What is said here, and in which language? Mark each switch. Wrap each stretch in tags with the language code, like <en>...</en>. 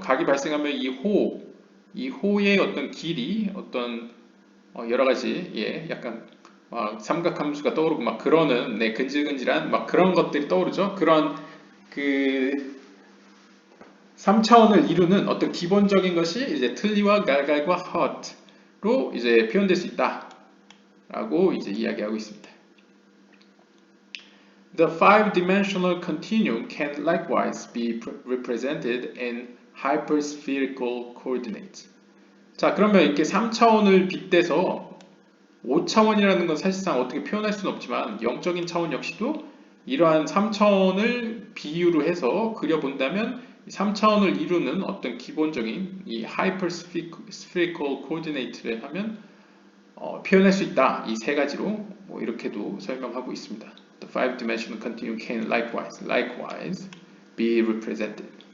<ko>각이 발생하면 이 호의 어떤 길이, 어떤 여러 가지 약간 삼각함수가 떠오르고 막 그러는 근질근질한 막 그런 것들이 떠오르죠. 그런 그 3차원을 이루는 어떤 기본적인 것이 이제 틀니와 갈갈과 hot로 이제 표현될 수 있다라고 이제 이야기하고 있습니다.</ko> <en>The five-dimensional continuum can likewise be represented in hyperspherical coordinates.</en> <ko>자, 그러면 이렇게 3차원을 빗대서 5차원이라는 건 사실상 어떻게 표현할 수는 없지만 영적인 차원 역시도 이러한 3차원을 비유로 해서 그려본다면 3차원을 이루는 어떤 기본적인 이 hyperspherical coordinate를 하면 표현할 수 있다. 이 세 가지로 뭐 이렇게도 설명하고 있습니다.</ko> <en>The five-dimensional continuum can likewise be represented.</en>